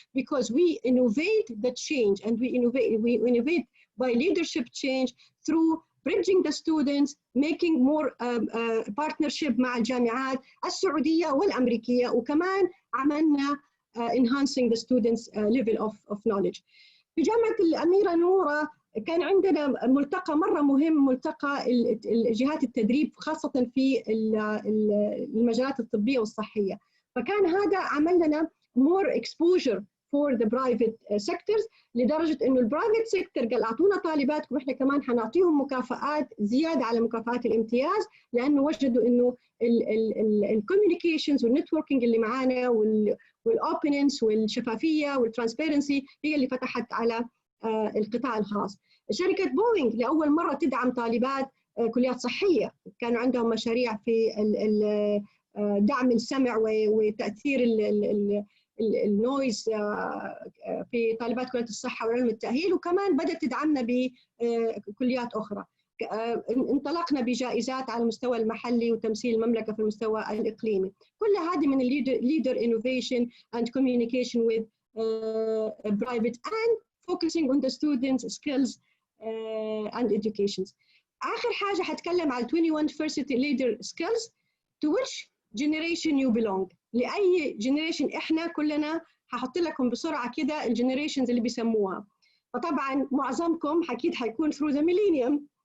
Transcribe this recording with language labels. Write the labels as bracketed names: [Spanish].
[English] Because we innovate the change, and we innovate by leadership change through bridging the students, making more partnership [Arabic] مع الجامعات السعودية والأمريكية، وكمان عملنا [English] enhancing the students level of knowledge. [Arabic] في جامعة الأميرة نورة كان عندنا ملتقى مرة مهم، ملتقى جهات التدريب خاصة في المجالات الطبية والصحية. فكان هذا عمل لنا [English] more exposure for the private sectors، [Arabic] لدرجة إنه البرايفت سيكتور قال أعطونا طالباتكم إحنا كمان حنعطيهم مكافآت زيادة على مكافآت الامتياز، لأنه وجدوا إنه الكوميونيكيشنز والنتوركينج اللي معانا والأوبننس والشفافية والترانسبيرنسي هي اللي فتحت على القطاع الخاص. شركة بوينغ لأول مرة تدعم طالبات كليات صحية، كانوا عندهم مشاريع في دعم السمع وتأثير النويز في طالبات كلية الصحة وعلم التأهيل، وكمان بدأت تدعمنا بكليات أخرى. انطلقنا بجائزات على المستوى المحلي وتمثيل المملكة في المستوى الإقليمي. كل هذه من [English] leader innovation and communication with private and focusing on the students' skills and education. [Arabic] آخر حاجة حتكلم على 21 first leader skills. [English] To which generation you belong؟ [Arabic] لأي generation إحنا كلنا هحط لكم بسرعة كده الجنريشنز اللي بيسموها. فطبعا معظمكم أكيد حيكون through the millennium.